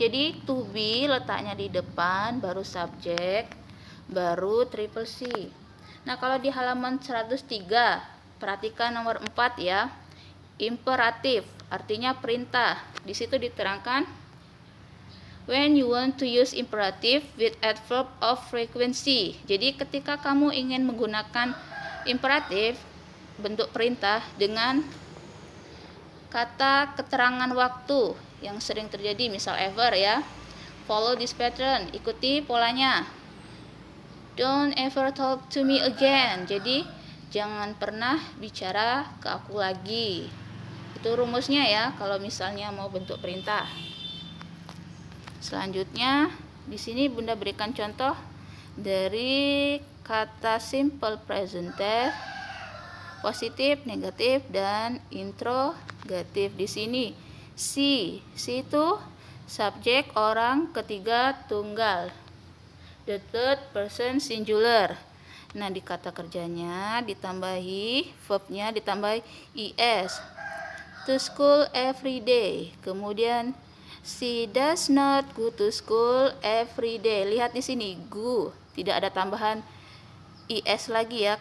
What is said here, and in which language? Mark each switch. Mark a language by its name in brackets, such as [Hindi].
[Indonesian] Jadi to be letaknya di depan, baru subject, baru triple C. Nah, kalau di halaman 103, perhatikan nomor 4 ya. Imperatif, artinya perintah. Di situ diterangkan [English] when you want to use imperative with adverb of frequency. [Indonesian] Jadi ketika kamu ingin menggunakan imperatif, bentuk perintah dengan kata keterangan waktu yang sering terjadi, misal ever ya. [English] Follow this pattern, [Indonesian] ikuti polanya. [English] Don't ever talk to me again. [Indonesian] Jadi jangan pernah bicara ke aku lagi. Itu rumusnya ya kalau misalnya mau bentuk perintah. Selanjutnya di sini Bunda berikan contoh dari kata simple present tense, positif, negatif, dan interrogatif. Di sini si itu subjek orang ketiga tunggal. [English] The third person singular. [Indonesian] Nah, di kata kerjanya ditambahi verbnya ditambahi is. [English] To school every day. [Indonesian] Kemudian [English] she does not go to school every day. [Indonesian] Lihat di sini go, tidak ada tambahan is lagi ya.